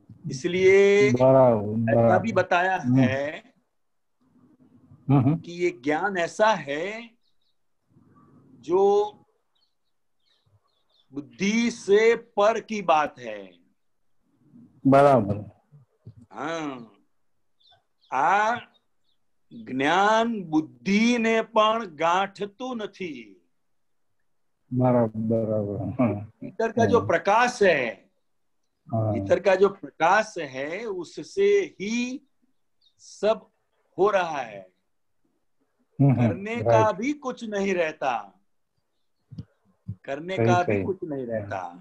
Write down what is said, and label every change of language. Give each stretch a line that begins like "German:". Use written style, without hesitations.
Hindi: इसलिए ऐसा भी बताया है कि ये ज्ञान ऐसा है जो बुद्धि से पर की बात है। बराबर।
Gujarati: हाँ, आ જ્ઞાન બુદ્ધિને પણ ગાંઠતું નથી।
Hindi: बराबर। भीतर का जो प्रकाश है, भीतर का जो प्रकाश है, उससे ही सब हो रहा है। करने का भी कुछ नहीं रहता, करने का भी कुछ नहीं रहता।